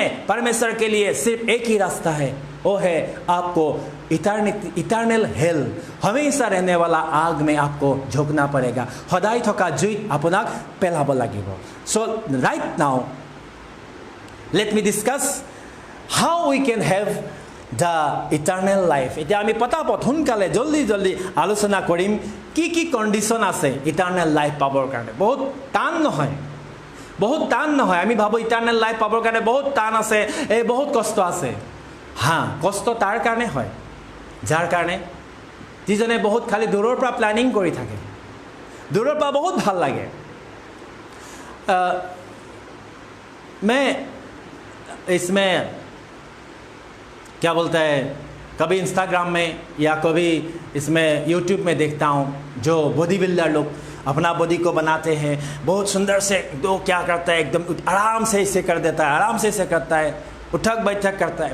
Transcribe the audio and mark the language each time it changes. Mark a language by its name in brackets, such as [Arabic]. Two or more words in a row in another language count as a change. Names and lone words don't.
[Hindi] परमेश्वर के लिए सिर्फ एक ही रास्ता है, वो है आपको [English] eternal hell, [Hindi] हमेशा रहने वाला आग में आपको झोंकना पड़ेगा। [Assamese] সদায় থকা জুইত আপোনাক পেলাব লাগিব। [English] so right now let me discuss how we can have the eternal life. [Assamese] এতিয়া আমি পটাপট সোনকালে জলদি আলোচনা কৰিম কি কণ্ডিশ্যন আছে [English] eternal life [Assamese] পাবৰ কাৰণে। বহুত টান নহয়। আমি ভাবো [English] eternal life [Assamese] পাবৰ কাৰণে বহুত টান আছে, বহুত কষ্ট আছে। হা, কষ্ট তাৰ কাৰণে হয় যাৰ কাৰণে যিজনে বহুত খালি দূৰৰ পৰা প্লেনিং কৰি থাকে, দূৰৰ পৰা বহুত ভাল লাগে। [Hindi] इसमें क्या बोलता है, कभी इंस्टाग्राम में या कभी इसमें यूट्यूब में देखता हूँ जो बॉडी बिल्डर लोग अपना बॉडी को बनाते हैं, बहुत सुंदर से दो क्या करता है, एकदम आराम से इसे कर देता है, आराम से इसे करता है, उठक बैठक करता है।